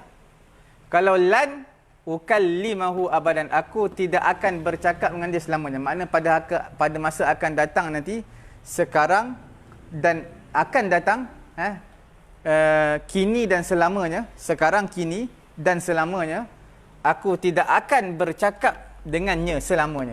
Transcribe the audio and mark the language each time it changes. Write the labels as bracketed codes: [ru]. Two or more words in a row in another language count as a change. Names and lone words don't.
[ms] Kalau [ar] لن أكلمه أبدا, [ms] aku tidak akan bercakap dengan dia selamanya. Makna pada masa akan datang nanti, sekarang dan akan datang, kini dan selamanya, sekarang, kini dan selamanya, aku tidak akan bercakap dengannya selamanya.